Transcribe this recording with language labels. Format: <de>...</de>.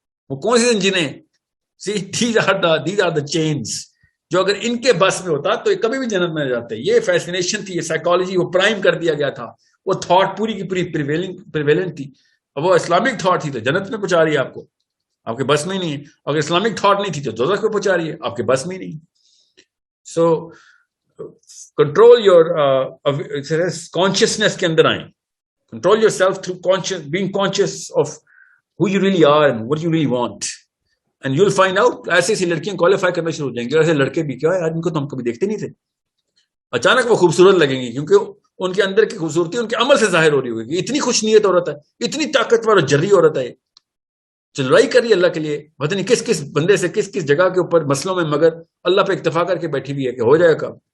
<ur>وہ کون سی زنجیریں؟</ur> <en>these are the chains</en> <ur>جو اگر ان کے بس میں ہوتا تو یہ کبھی بھی جنت میں جاتے. یہ فیسینیشن تھی, یہ سائیکالوجی, وہ پرائم کر دیا گیا تھا, وہ تھاٹ پوری کی پوری پریویلنٹ تھی, وہ اسلامک تھاٹ تھی تو جنت میں پہنچا رہی ہے آپ کو, آپ کے بس میں ہی نہیں ہے. اگر اسلامک تھاٹ نہیں تھی تو دوزخ میں پہنچا رہی ہے, آپ کے بس میں ہی نہیں.</ur> <en>so control your consciousness</en> <ur>کے اندر آئیں,</ur> <en>control yourself through being conscious of who you really are and what you really want, and you will find out</en> <ur>ایسی ایسی لڑکیاں کوالیفائی کرنا شروع ہو جائیں گی. ایسے لڑکے بھی کیا ہے ان کو تو ہم کبھی دیکھتے نہیں تھے, اچانک وہ خوبصورت لگیں گی کیونکہ ان کے اندر کی خوبصورتی ان کے عمل سے ظاہر ہو رہی ہوگی. اتنی خوش نیت عورت ہے, اتنی طاقتور اور جری عورت ہے, جو لڑائی کر رہی ہے اللہ کے لیے, پتہ نہیں کس کس بندے سے کس کس جگہ کے اوپر مسئلوں میں, مگر اللہ پہ اکتفا کر کے بیٹھی ہوئی ہے کہ ہو جائے گا.</ur>